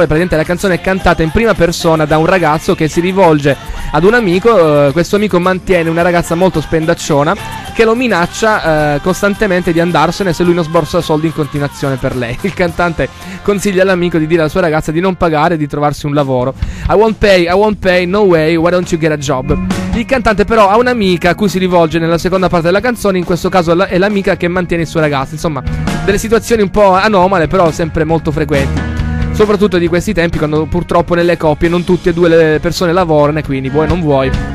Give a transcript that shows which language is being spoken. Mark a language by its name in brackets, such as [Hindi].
[Italian] Praticamente la canzone è cantata in prima persona da un ragazzo che si rivolge ad un amico. Questo amico mantiene una ragazza molto spendacciona che lo minaccia costantemente di andarsene se lui non sborsa soldi in continuazione per lei. Il cantante consiglia all'amico di dire alla sua ragazza di non pagare e di trovarsi un lavoro. [English] I won't pay, no way, why don't you get a job? [Italian] Il cantante però ha un'amica a cui si rivolge nella seconda parte della canzone, in questo caso è l'amica che mantiene il suo ragazzo. Insomma, delle situazioni un po' anomale, però sempre molto frequenti, soprattutto di questi tempi, quando purtroppo nelle coppie non tutte e due le persone lavorano, e quindi vuoi non vuoi.